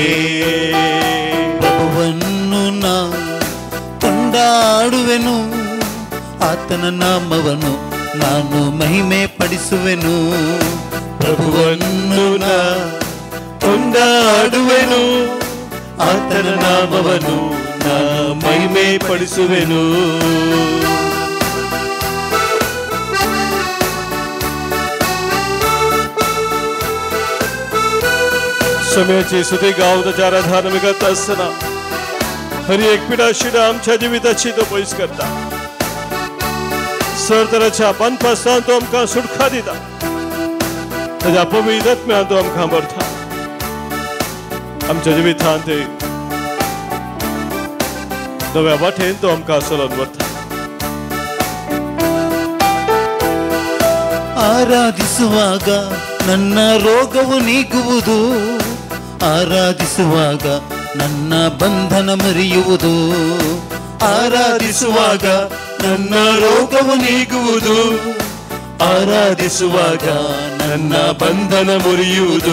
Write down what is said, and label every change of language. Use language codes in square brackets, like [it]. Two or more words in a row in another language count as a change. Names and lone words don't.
[kn] ಪ್ರಭುವನ್ನು ನಾ ಕೊಂಡಾಡುವೆನು, ಆತನ ನಾಮವನ್ನು ನಾನು ಮಹಿಮೆ ಪಡಿಸುವೆನು. ಪ್ರಭುವನ್ನು ನಾ ಕೊಂಡಾಡುವೆನು, ಆತನ ನಾಮವನ್ನು ನಾನು ಮಹಿಮೆ ಪಡಿಸುವೆನು. [kok] सोम्याची स्तुती गावताच्या धार्मिक असताना हर एक पिढाशिडा आमच्या जिविताची तो पयस करता. सरतराच्या बंदपासून तो आमकां सुटका दिता. ताच्या पवित्र आत्म्यान तो आमकां भरता. आमच्या जिवितांत नव्या वाटेन तो आमकां चलोवन व्हरता. [kn] ಆರಾಧಿಸುವಾಗ ನನ್ನ ರೋಗವು ನೀಗುವುದು, ಆರಾಧಿಸುವಾಗ ನನ್ನ ಬಂಧನ ಮರೆಯುವುದು. ಆರಾಧಿಸುವಾಗ ನನ್ನ ರೋಗವು ನೀಗುವುದು, ಆರಾಧಿಸುವಾಗ ನನ್ನ ಬಂಧನ ಮುರಿಯುವುದು.